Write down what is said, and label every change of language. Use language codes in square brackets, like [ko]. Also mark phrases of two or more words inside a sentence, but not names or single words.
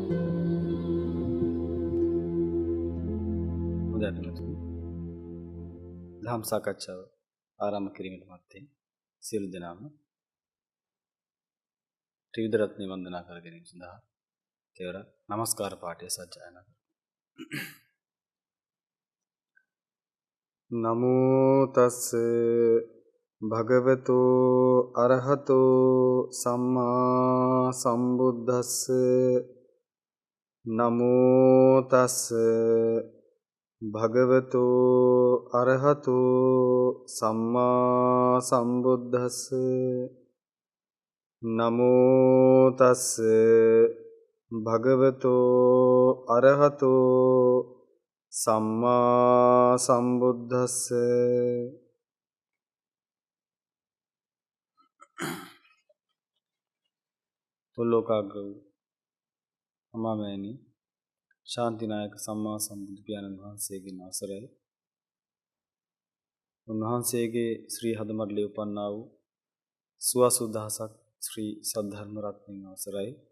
[si] දහම් සාකච්ඡාව ආරම්භ කිරීමට මත්තෙන් සියලු දෙනාම ත්‍රිවිධ රත්නය වන්දනා කර ගැනීම සඳහා තෙවර නමස්කාර පාඨය සජ්ජායනා කරමු. [pi] නමෝ තස්ස භගවතෝ අරහතෝ සම්මා සම්බුද්දස්ස. නමෝ තස්ස භගවතෝ අරහතෝ සම්මා සම්බුද්දස්ස. නමෝ තස්ස භගවතෝ අරහතෝ සම්මා සම්බුද්දස්ස. [si] තුල්ලෝකාග්‍ර වූ අමාමෑණී ශාන්තිනායක සම්මා සම්බුදු පියාණන් වහන්සේගෙන් අවසරයි. උන්වහන්සේගේ ශ්‍රී හදමඩලේ උපන්නා වූ සුවසුදහසක් ශ්‍රී සද්ධර්ම රත්නයන් අවසරයි.